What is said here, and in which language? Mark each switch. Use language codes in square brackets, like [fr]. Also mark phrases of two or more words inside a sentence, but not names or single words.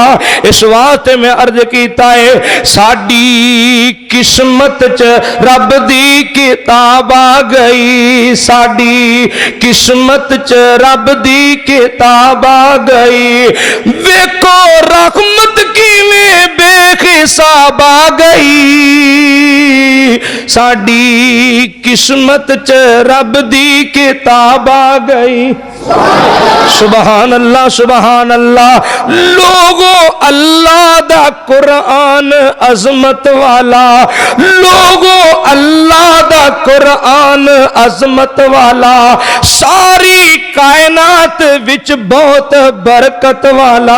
[pa] اس واسطے میں عرض کیتا ہے ساڈی قسمت چ رب دی کتاب آ گئی، ساڈی قسمت چ رب دی کتاب آ گئی. ویکھو رحمت کیویں بےحساب آ گئی، ساڈی قسمت چ رب دی کتاب آ گئی. [ar] سبحان الله، سبحان الله. [pa] لوگو اللہ دا قرآن عظمت والا، لوگو اللہ دا قرآن عظمت والا، ساری کائنات وچ بہت برکت والا.